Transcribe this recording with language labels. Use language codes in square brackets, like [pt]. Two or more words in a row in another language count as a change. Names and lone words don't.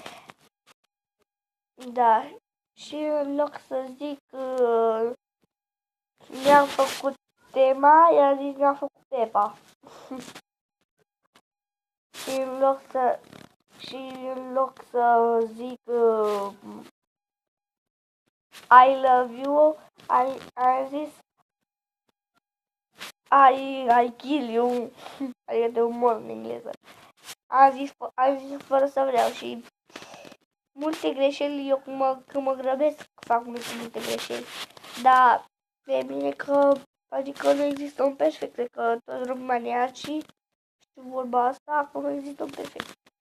[ro] Da, și în loc să zic mi-am făcut tema, i-am zis mi-am făcut tepa. și în loc să zic [en] I love you, [ro] am zis [en] I kill you, [ro] adică de umor în engleză. Am zis fără să vreau și multe greșeli, eu când mă grăbesc fac multe greșeli, dar e bine că, adică nu există un perfect, cred că toți româniacii știu vorba asta, că nu există un perfect.